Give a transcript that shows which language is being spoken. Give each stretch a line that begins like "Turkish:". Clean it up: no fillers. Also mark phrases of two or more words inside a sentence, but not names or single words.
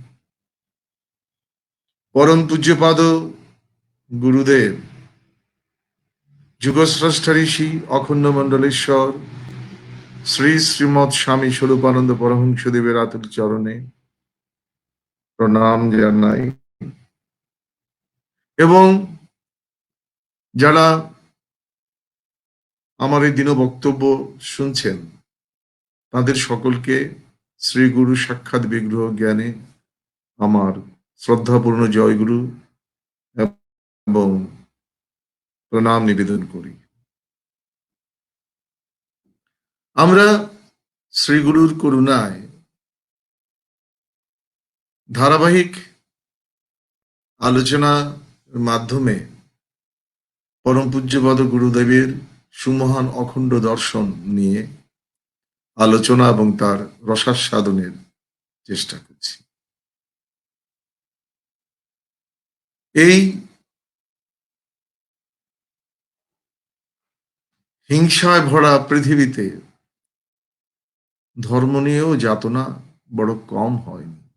Bangla: পরম পূজ্যপাদ গুরুদেব যুগস্রষ্টা ঋষি অখণ্ড মণ্ডলেশ্বর শ্রী শ্রীমদ স্বামী স্বরূপানন্দ পরমহংস দেবের আতুর চরণে প্রণাম জানাই एवं যারা আমার এই দিন বক্তব্য শুনছেন তাদের সকলকে শ্রী গুরু সাক্ষাৎ বিগ্রহ জ্ঞানে আমার শ্রদ্ধাপূর্ণ জয়গুরু এবং প্রণাম নিবেদন করি। আমরা শ্রী গুরুর করুণায় ধারাবাহিক আলোচনার মাধ্যমে পরম পূজ্যপাদ গুরুদেবের সুমহান অখণ্ড দর্শন নিয়ে আলোচনা এবং তার রসাস্বাদনের চেষ্টা করছি। এই হিংসায় ভরা পৃথিবীতে ধর্ম নিয়েও যাতনা বড় কম হয়নি।